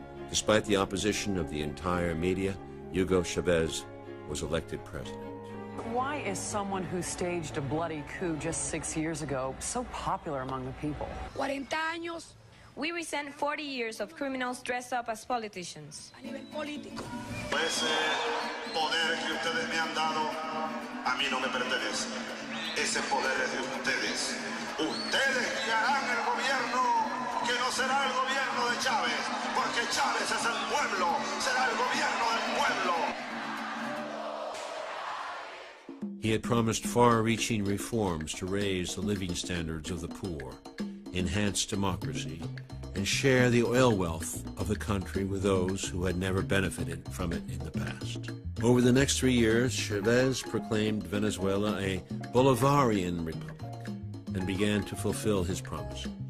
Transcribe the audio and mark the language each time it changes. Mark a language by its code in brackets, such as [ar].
[en] Despite the opposition of the entire media, Hugo Chavez was elected president. Why is someone who staged a bloody coup just 6 years ago so popular among the people? [es] 40 años. [en] We resent 40 years of criminals dressed up as politicians. [es] A nivel político. Ese poder que ustedes me han dado, a mí no me pertenece. Ese poder es de ustedes. Ustedes guiarán el gobierno, que no será el gobierno de Chávez, porque Chávez es el pueblo, será el gobierno del pueblo. [en] He had promised far-reaching reforms to raise the living standards of the poor, enhance democracy, and share the oil wealth of the country with those who had never benefited from it in the past. Over the next 3 years, Chavez proclaimed Venezuela a Bolivarian republic and began to fulfill his promise.